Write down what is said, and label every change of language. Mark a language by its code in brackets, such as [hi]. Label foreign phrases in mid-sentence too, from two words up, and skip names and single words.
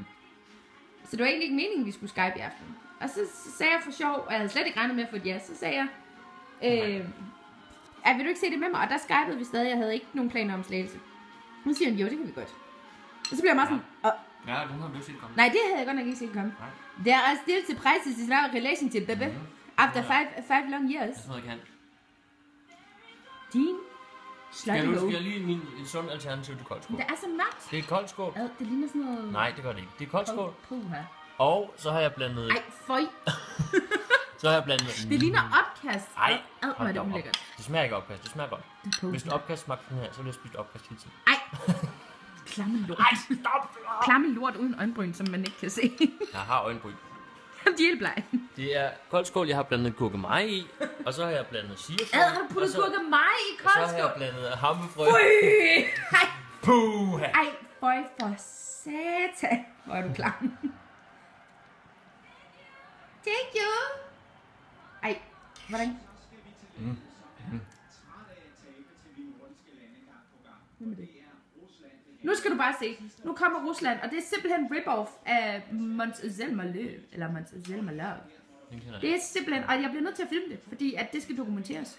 [da] Så det var egentlig ikke meningen, vi skulle Skype i aften. Og så sagde jeg for sjov, og jeg havde slet ikke regnet med at få et ja, så sagde jeg, vil du ikke se det med mig? Og der skypede vi stadig, jeg havde ikke nogen planer om Slagelse. Nu siger han, jo, det kan vi godt. Og så bliver jeg meget sådan, ja, den har du set komme. Nej, det havde jeg godt nok ikke set komme. [en] There are still surprises in our relationship, baby. After five long years. [da] Jeg tror, jeg kan. Din slutty Skal jeg lige en sund alternativ til koldskål? Det er så mørkt. Det er koldskål. Det ligner sådan noget... Nej, det gør det ikke. Det er koldskål. Puha. Og så har jeg blandet... Ej, føj. Så har jeg blandet... Det ligner opkast. Ej, hold da op. Det smager ikke opkast, det smager godt. Hvis en opkast smagte den her, så ville jeg spise opkast hele tiden. Ej. Klamme lort. Ej, stop! Klamme lort uden øjenbryn, som man ikke kan se. Jeg har øjenbryn. De er helt blege. Det er kold skål, jeg har blandet gurkemeje i, og så har jeg blandet sirfrø. Har du puttet gurkemeje i kold skål? Og så har jeg blandet hammefrø. Ej, Puh! ej, føj for satan. Hvor er du klar? [en] Thank you. [da] Ej, hvordan? Nu skal du bare se. Nu kommer Rusland, og det er simpelthen en rip-off af Montezuma Løv. Eller Montezuma Løv. Det er simpelthen, og jeg bliver nødt til at filme det, fordi at det skal dokumenteres.